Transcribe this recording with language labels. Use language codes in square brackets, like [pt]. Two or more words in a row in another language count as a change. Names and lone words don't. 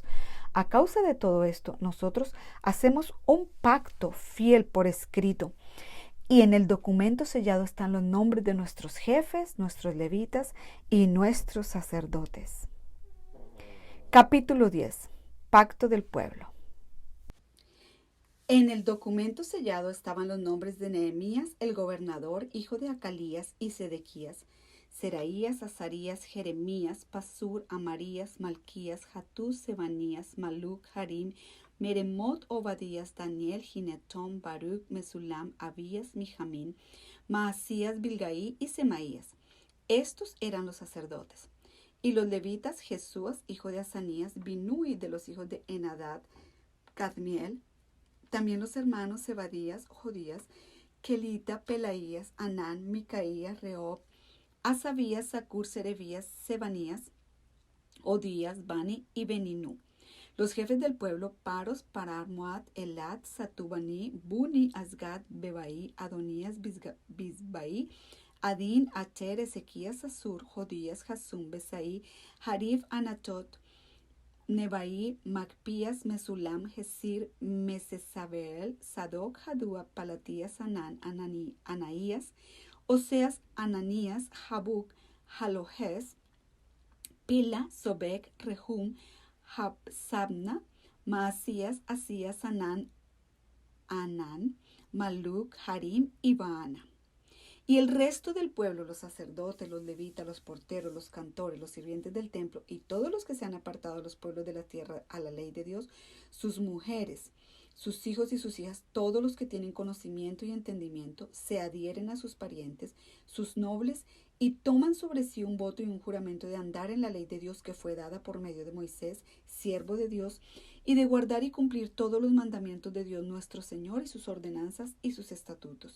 [es] A causa de todo esto, nosotros hacemos un pacto fiel por escrito, y en el documento sellado están los nombres de nuestros jefes, nuestros levitas y nuestros sacerdotes. Capítulo 10. Pacto del pueblo. En el documento sellado estaban los nombres de Nehemías, el gobernador, hijo de Acalías, y Sedequías, Seraías, Azarías, Jeremías, Pasur, Amarías, Malquías, Hatús, Sebanías, Maluc, Harim, Meremot, Obadías, Daniel, Ginetón, Baruch, Mesulam, Abías, Mijamín, Maasías, Bilgaí y Semaías. Estos eran los sacerdotes. Y los levitas, Jesúas, hijo de Asanías, Binui, de los hijos de Enadad, Cadmiel. También los hermanos Zebadías, Jodías, Kelita, Pelaías, Anán, Micaías, Rehob, Asabías, Zacur, Serebías, Sebanías, Odías, Bani y Beninu. Los jefes del pueblo, Paros, Parar, Moab, Elad, Satubani, Buni, Asgad, Bebaí, Adonías, Bisbaí, Adín, Ater, Ezequías, Asur, Jodías, Jasum, Besaí, Harif, Anatot, Nebaí, Macpías, Mesulam, Gesir, Mesesabel, Sadoc, Jadúa, Palatías, Anán, Anaías, Oseas, Ananías, Jabuc, Jalohes, Pila, Sobek, Rehum, Sabna, Maasías, Asías, Anán, Maluc, Harim y Baana. Y el resto del pueblo, los sacerdotes, los levitas, los porteros, los cantores, los sirvientes del templo y todos los que se han apartado de los pueblos de la tierra a la ley de Dios, sus mujeres, sus hijos y sus hijas, todos los que tienen conocimiento y entendimiento, se adhieren a sus parientes, sus nobles, y toman sobre sí un voto y un juramento de andar en la ley de Dios que fue dada por medio de Moisés, siervo de Dios, y de guardar y cumplir todos los mandamientos de Dios nuestro Señor y sus ordenanzas y sus estatutos.